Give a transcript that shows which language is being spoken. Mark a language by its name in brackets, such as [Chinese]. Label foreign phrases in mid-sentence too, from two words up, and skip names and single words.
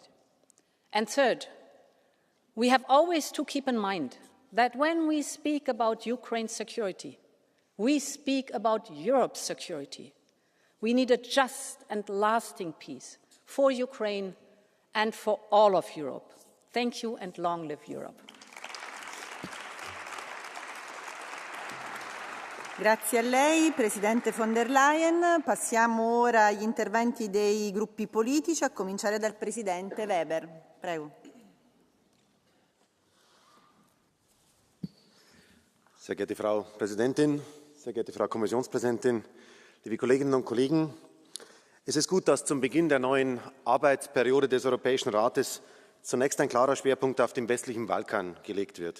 [English] And third, we have always to keep in mind that when we speak about Ukraine's security, we speak about Europe's security. We need a just and lasting peace for Ukraine and for all of Europe. Thank you and long live Europe. [Italian] Grazie a lei, Presidente von der Leyen. Passiamo ora agli interventi dei gruppi politici, a cominciare dal Presidente Weber. Prego. [German] Sehr geehrte Frau Präsidentin, sehr geehrte Frau Kommissionspräsidentin, liebe Kolleginnen und Kollegen! Es ist gut, dass zum Beginn der neuen Arbeitsperiode des Europäischen Rates zunächst ein klarer Schwerpunkt auf den westlichen Balkan gelegt wird.